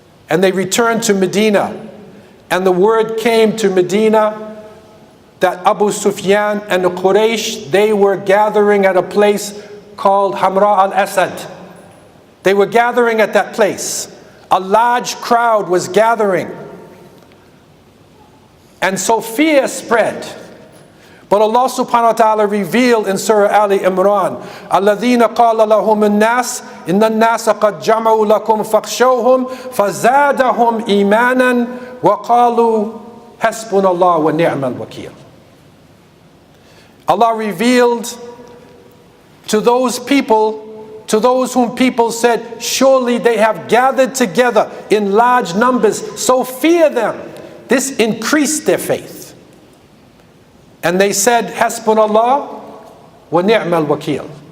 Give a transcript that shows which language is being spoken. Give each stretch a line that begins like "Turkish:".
English: And they returned to Medina. And the word came to Medina that Abu Sufyan and the Quraysh, they were gathering at a place called Hamra al-Asad. They were gathering at that place. A large crowd was gathering. And so fear spread. But Allah subhanahu wa ta'ala revealed in Surah Ali Imran,
Arabic: الَّذِينَ قَالَ لَهُمُ النَّاسِ إِنَّ النَّاسَ قَدْ جَمَعُوا لَكُمْ فَاخْشَوْهُمْ فَزَادَهُمْ إِيمَانًا وَقَالُوا حَسْبُنَا اللَّهُ وَنِعْمَ الْوَكِيلُ.
English: Allah revealed to those people, to those whom people said, surely they have gathered together in large numbers, so fear them. This increased their faith. And they said,
Arabic: Hasbunallah wa ni'mal wakil.